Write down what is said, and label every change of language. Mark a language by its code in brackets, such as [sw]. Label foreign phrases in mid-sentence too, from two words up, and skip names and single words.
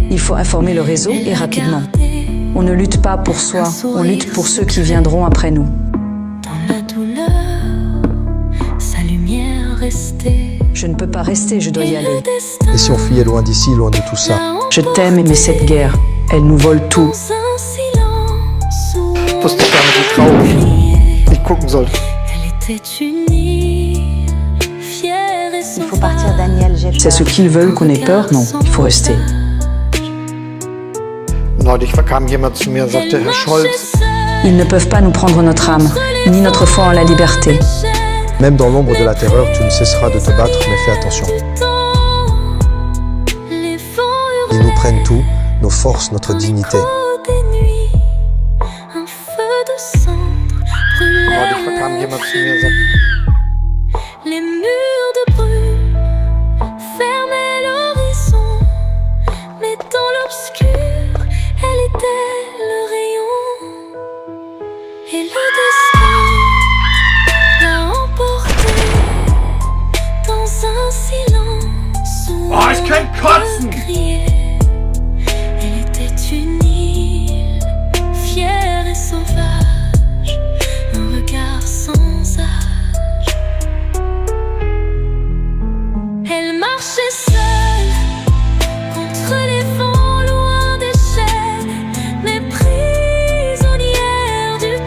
[fr] Il faut informer le réseau et rapidement. On ne lutte pas pour soi, on lutte pour ceux qui viendront après nous. Dans la douleur, sa lumière restait. Je ne peux pas rester, je dois y aller. Et si on fuyait loin d'ici, loin de tout ça? Je t'aime, mais cette guerre, elle nous vole tout. Dans un silence [de] Ich wusste gar nicht, wie traurig ich gucken sollte. [fr] elle était unie, fière et sauvage. Il faut partir, Daniel, j'ai peur. C'est ce qu'ils veulent qu'on ait peur? Non, il faut rester. [de] Neulich kam jemand zu mir und sagte, Herr Scholz, [fr] Ils ne peuvent pas nous prendre notre âme, ni notre foi en la liberté. Même dans l'ombre de la terreur, tu ne cesseras de te battre, mais fais attention. Ils nous prennent tout, nos forces, notre dignité. Un feu de cendre [de] neulich kam [fr] brûlait [de] jemand zu mir und sagte, [fr] les murs de brume fermaient l'horizon, mais dans l'obscur, elle était le rayon. Et le destin l'a emporté dans un silence où [de] Oh, ich kann kotzen! [fr] on criait. Elle était une île, fière et sauvage, un regard sans âge. Elle marchait seule contre les vents, loin des chaînes, mais prisonnière du